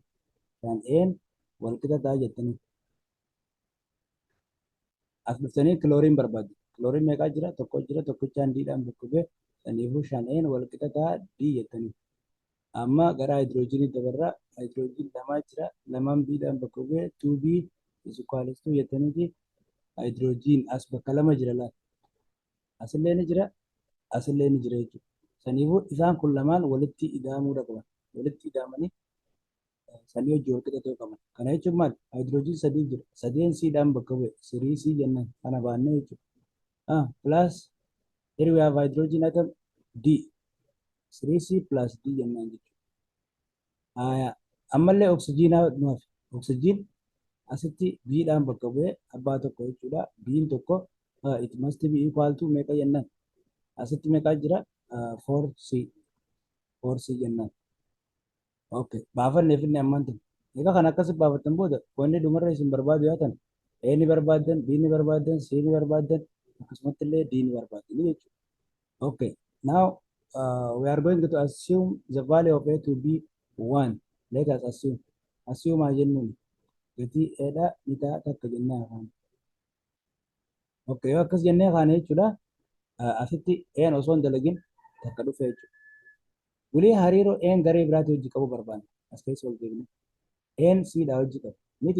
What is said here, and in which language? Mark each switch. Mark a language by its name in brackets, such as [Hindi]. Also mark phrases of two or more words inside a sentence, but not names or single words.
[Oromo] 5 wal qixa ta'a jettanii. As dhuftanii kilooriin barbaaddu. Kilooriin meeqaa jira? Tokko jira. Tokkichaan Dhaan bakka bu'e. Saniifuu 5 wal qixa ta'a D jettanii. Amma gara hidroojiinii dabarraa. Hidroojiin lamaa jira. Lamaan Bdhaan bakka bu'e. [English] 2B is equals to jettaniiti. [Oromo] Hidroojiin as bakka lama jira laata. Asillee ni jira. Asillee ni jira jechuudha. Saniifuu isaan kun lamaan walitti ida'amuu qaban. Walitti ida'amanii sanii hojii wal qixa ta'uu qaban. Kana jechuun maal? Hidroojiin 3 jira. 3 Cdhaan bakka bu'e. 3C jennaan. Kana baannee jechuudha. [English] Plus here we have hydrogen atom D. [Oromo] 3C plus D jennaan jechuudha. Ammallee oksijiinaa nuuf. Oksijiin asitti Bdhaan bakka bu'e abbaa tokko jechuudha. B'n tokko [English] it must be equal to [Oromo] meeqa jennaan? Asitti meeqaa jira? 4C. 4C jennaan. Okay. Baafanne finne ammaan tun. Egaa kan akkasi baafatan booda wanni dhumarra isin barbaadu yoo ta'an A ni barbaaddan, B ni barbaaddan, C ni barbaaddan, akkasumatti illee D ni barbaaddan jechuudha. Okay. [English] Now we are going to assume the value of A to be 1. Let us assume. [Oromo] Assume haa jennuun gatii A dha ni ta'a takka jennee afaan. Okay. Yoo akkas jennee kaane jechuudha. Asitti A osoo hin dalagin takka dhufe jechuudha. Walii hariiroo A garee biraatti hojii qabu barbaanna. As keessa wal deebine. A C dha hojii qabu. Miti.